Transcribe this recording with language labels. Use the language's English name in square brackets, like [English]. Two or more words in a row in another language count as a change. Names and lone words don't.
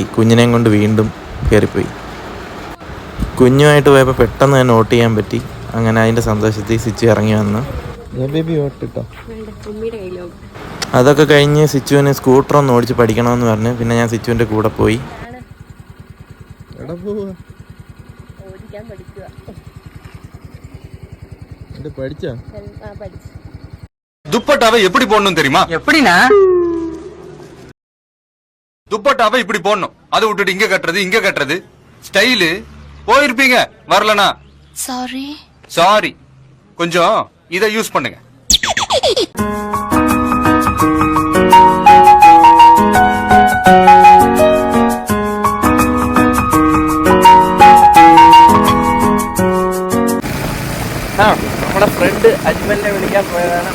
[Malayalam] കുഞ്ഞിനെയും കൊണ്ട് വീണ്ടും കയറിപ്പോയി. കുഞ്ഞുമായിട്ട് പോയപ്പോൾ പെട്ടെന്ന് തന്നെ വോട്ട് ചെയ്യാൻ പറ്റി. അങ്ങനെ അതിൻ്റെ സന്തോഷത്തിൽ സിച്ചു ഇറങ്ങി വന്നു. അതൊക്കെ കഴിഞ്ഞ് സിച്ചുവിന് സ്കൂട്ടറൊന്ന് ഓടിച്ച് പഠിക്കണമെന്ന് പറഞ്ഞ് പിന്നെ ഞാൻ സിച്ചുവിൻ്റെ കൂടെ പോയി. [Tamil] துப்பட்டாவை எப்படி போடணும் தெரியுமா? எப்படினா துப்பட்டாவை இப்படி போடணும். அதை விட்டுட்டு இங்க கட்டுறது ஸ்டைலு. போயிருப்பீங்க, வரலனா சாரி. கொஞ்சம் இதை யூஸ் பண்ணுங்க. [Malayalam] നമ്മുടെ ഫ്രണ്ട് അജ്മലിനെ വിളിക്കാൻ പോയതാണ്.